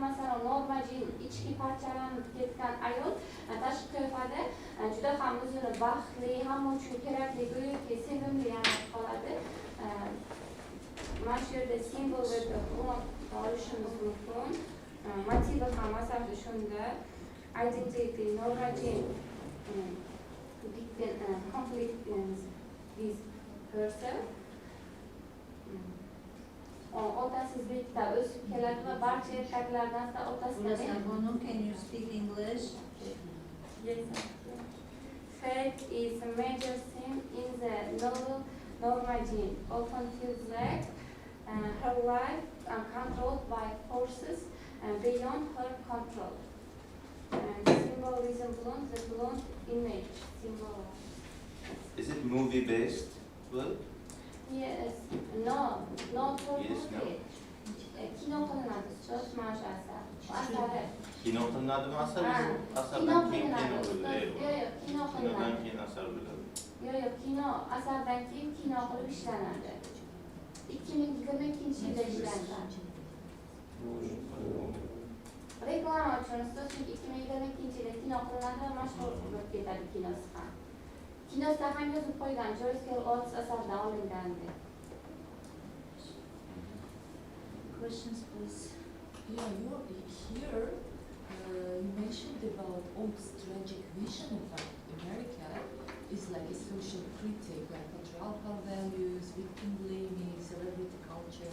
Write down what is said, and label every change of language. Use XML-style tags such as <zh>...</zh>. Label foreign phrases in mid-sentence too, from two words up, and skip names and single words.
<uz>Masalan, Normajiy ichki parchalanib ketgan ayol tashqi qiyofada juda ham o'zini baxtli, hamma uchun kerakli, go'yoki sevimli qoladi. Mana shu yerda simbol olishimiz mumkin. Motivi ham masalan shunda identity, Normajiy</uz> <en>conflict with herself.</en> <uz>Otasizlikda o'sib keladi va barcha erkaklardan otasidan</uz> <en>Can you speak English? Yes. Fate is a major theme in the novel Normajiy. Often feels like her life controlled by forces beyond her control. Symbolism beyond the blonde image symbol. Is it movie based? Well, Yes. No. Not for Yes, no.</en> <uz>Kino qilinadi. So'z mash asari. kino qilinadimi asar? Ha, Asardan kino keyin qilinadi. kino bo'ladi. Yo'q, kino Kinodan qilinadi. keyin asar bo'ladi. Yo'q, kino asardan keyin kino qilib ishlanadi. 2022 yilda ishlanadi. Reklama uchun so'z 2022 yilda kino qilinadi va mashhur bo'lib ketadi kinosi ham. Kinosida ham yozib qo'ygan Joyce Oates asaridan olingan deb.</uz> <en>Questions, please. Yeah, here you mentioned about Oakes' tragic vision of America is like a social critique, like patriarchal values, victim blaming, celebrity culture.</en>